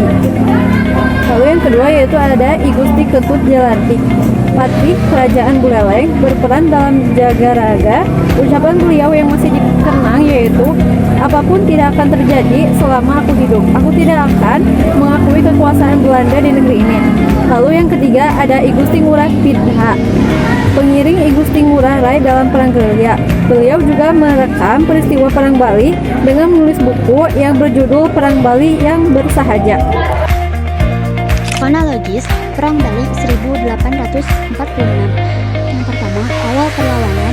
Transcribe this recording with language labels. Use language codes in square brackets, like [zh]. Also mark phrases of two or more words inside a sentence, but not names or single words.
[id] Lalu yang kedua yaitu ada I Gusti Ketut Jelantik, Patih Kerajaan Buleleng, berperan dalam Jagaraga. Ucapan beliau yang masih dikenang yaitu, apapun tidak akan terjadi selama aku hidup. Aku tidak akan mengakui kekuasaan Belanda di negeri ini. Lalu yang ketiga ada I Gusti Ngurah Pidha, pengiring I Gusti Ngurah Rai dalam Perang Gerilya. Beliau juga merekam peristiwa Perang Bali dengan menulis buku yang berjudul Perang Bali yang Bersahaja. Kronologis Perang Bali 1846. Yang pertama, awal perlawanan.